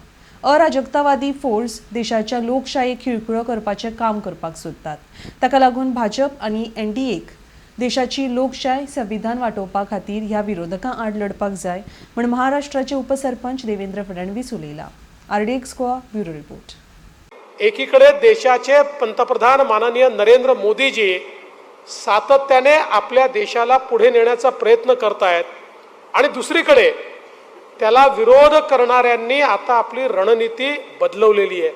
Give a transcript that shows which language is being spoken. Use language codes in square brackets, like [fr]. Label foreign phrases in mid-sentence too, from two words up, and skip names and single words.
[kok] अराजकतावादी फोर्स देशाच्या लोकशायेक खिळखिळो करपाचे काम करपाक सोदतात। ताका लागून भाजप आणि एनडीएक देशाची लोकशाय संविधान वाटोवपा खातीर ह्या विरोधकां आड लढपाक जाय म्हण महाराष्ट्राचे उपसरपंच देवेंद्र फडणवीस उलयला। RDX गोवा ब्युरो रिपोर्ट। [mr] एकीकडे देशाचे पंतप्रधान माननीय नरेंद्र मोदीजी सातत्याने आपल्या देशाला पुढे नेण्याचा प्रयत्न करतायत आणि दुसरीकडे त्याला विरोध करणाऱ्यांनी आता आपली रणनीती बदलवलेली आहे।